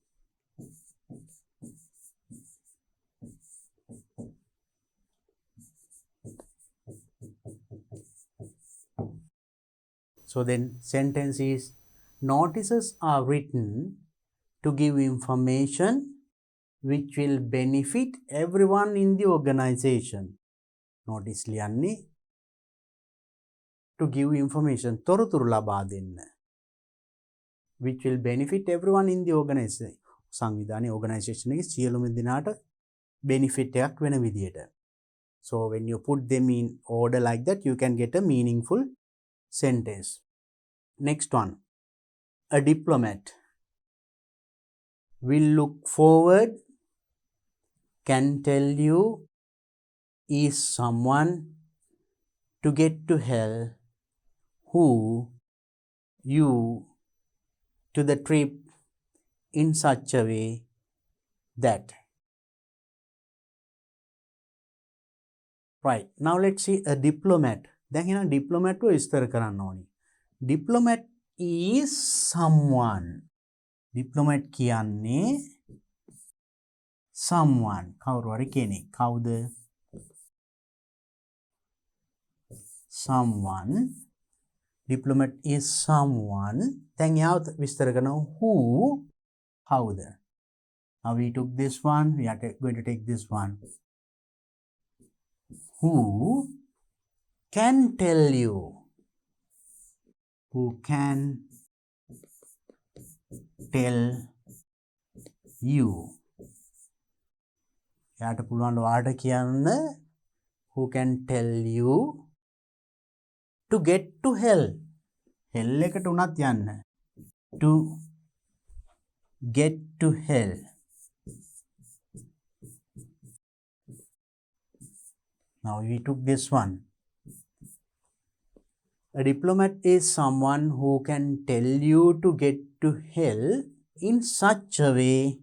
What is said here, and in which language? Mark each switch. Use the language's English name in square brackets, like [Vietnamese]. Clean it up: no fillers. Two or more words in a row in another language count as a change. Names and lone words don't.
[English] So then sentence is, notices are written to give information which will benefit everyone in the organization. [Sinhala] Notice liyanne [English] to give information [Sinhala] තොරතුරු ලබා දෙන්න, [English] which will benefit everyone in the organization. [Sinhala] සංවිධානයේ organization එකේ සියලුම දෙනාට benefit එකක් වෙන විදියට. [English] So when you put them in order like that, you can get a meaningful sentence. Next one, a diplomat will look forward, can tell you, is someone to get to hell who you to the trip in such a way that. Right, now let's see a diplomat. [Sinhala] දැන් එහෙනම් diplomat ව විස්තර කරන්න ඕනි. [English] Diplomat is someone. [Sinhala] Diplomat කියන්නේ someone. කවුරු හරි කෙනෙක්. කවුද? [English] Someone. Diplomat is someone. [Sinhala] දැන් යාව විස්තර කරනවා who, කවුද? [English] Now we took this one, we are going to take this one. Who can tell you, who can tell you. [Sinhala] යාට පුළුවන් ඔයාට කියන්න [English] who can tell you to get to hell. [Sinhala] hell එකට උනත් යන්න. [English] To get to hell. Now we took this one. A diplomat is someone who can tell you to get to hell in such a way,